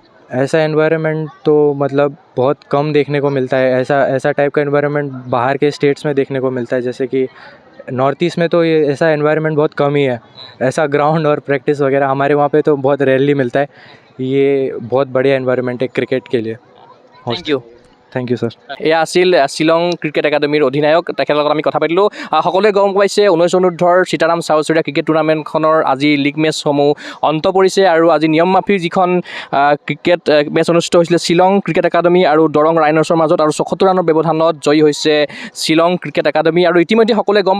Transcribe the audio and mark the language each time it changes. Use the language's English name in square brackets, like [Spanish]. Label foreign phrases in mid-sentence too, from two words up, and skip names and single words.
[Hindi] ऐसा एनवायरनमेंट तो मतलब बहुत कम देखने को मिलता है ऐसा टाइप का एनवायरनमेंट बाहर के स्टेट्स में देखने को मिलता है जैसे कि नॉर्थ ईस्ट में तो ये ऐसा एनवायरनमेंट बहुत कम ही है ऐसा ग्राउंड और प्रैक्टिस वगैरह हमारे वहाँ पे तो बहुत रेयरली मिलता है ये बहुत बढ़िया एनवायरनमेंट है क्रिकेट के लिए [English] thank you सर [Assamese] এয়া আছিল শ্বিলং ক্ৰিকেট একাডেমীৰ অধিনায়ক তেখেতৰ লগত আমি কথা পাতিলোঁ সকলোৱে গম পাইছে 19 অনুৰ্ধৰ সীতাৰাম চাউচুৰীয়া ক্ৰিকেট টুৰ্ণামেণ্টখনৰ আজি লীগ মেচসমূহ অন্ত পৰিছে আৰু আজি নিয়ম মাফিক যিখন ক্ৰিকেট মেচ অনুষ্ঠিত হৈছিলে শ্বিলং ক্ৰিকেট একাডেমী আৰু দৰং ৰাইনৰ্ছৰ মাজত আৰু ৭৪ ৰানৰ ব্যৱধানত জয়ী হৈছে শ্বিলং ক্ৰিকেট একাডেমী আৰু ইতিমধ্যে সকলোৱে গম